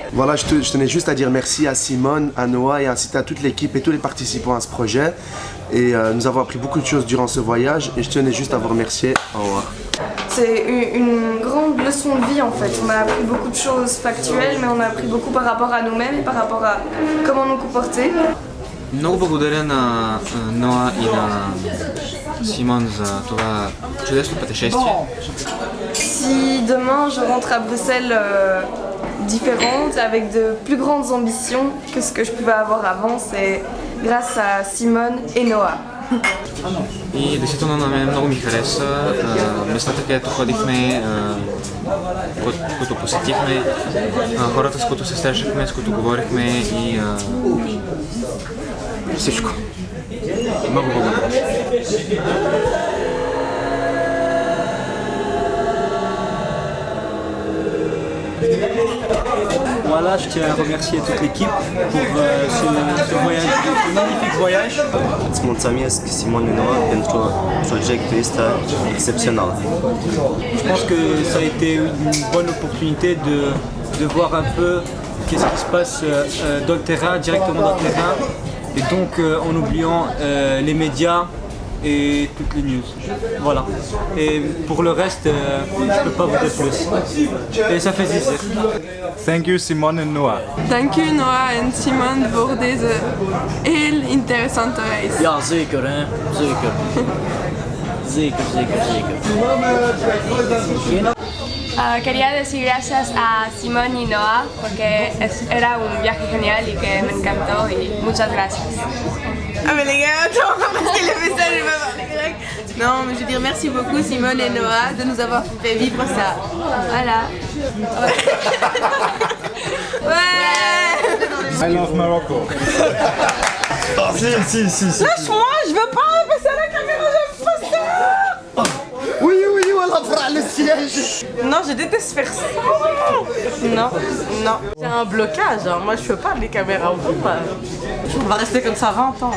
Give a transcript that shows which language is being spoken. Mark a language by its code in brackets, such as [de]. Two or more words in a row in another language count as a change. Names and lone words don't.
[fr] Voilà, je tenais juste à dire merci à Simone, à Noah et ainsi à toute l'équipe et tous les participants à ce projet. Et nous avons appris beaucoup de choses durant ce voyage et je tenais juste à vous remercier. Au revoir. C'est une grande leçon de vie en fait. On a appris beaucoup de choses factuelles, mais on a appris beaucoup par rapport à nous-mêmes et par rapport à comment nous comporter. [bg] Много благодаря на Ноа и на Симон за това чудесно пътешествие. [fr] Si demain je rentre à Bruxelles différente, avec de plus grandes ambitions que ce que je pouvais avoir avant, c'est grâce à Simone et Noah. [bg] И действително на мен много ми хареса местата, където ходихме, които посетихме, хората, с които се срещахме, с които говорихме и всичко. Много благодаря. [fr] Voilà, je tiens à remercier toute l'équipe pour ce voyage, ce magnifique voyage. [ro] Îți mulțumesc, Simon et Noah, pentru proiectul ăsta excepțional. [fr] Je pense que ça a été une bonne opportunité de voir un peu qu'est-ce qui se passe dans le terrain, directement dans le terrain, et donc en oubliant les médias et toutes les news. Voilà. Et pour le reste, je peux pas vous dire plus. Et ça fait plaisir. [en] Thank you, Simone and Noah. [nl] Dank u Noah en Simon voor deze heel interessante reis. Ja, zeker hè. Zeker. Zeker. [es] Quería decir gracias a Simón y Noah porque era un viaje genial y que me encantó y muchas gracias. [fr] Ah mais les gars, attends, parce qu'il a fait ça, je vais pas parler grec. Non, mais je veux dire merci beaucoup Simone et Noah de nous avoir fait vivre ça. Voilà. Ouais. [en] I love Morocco. [fr] Si. Lâche-moi, je veux pas passer à la caméra, j'aime pas ça. Oui, voilà, frère, le siège. Non, je déteste faire ça. Non. J'ai un blocage, hein. Moi je peux pas les caméras. On va rester comme ça 20 ans.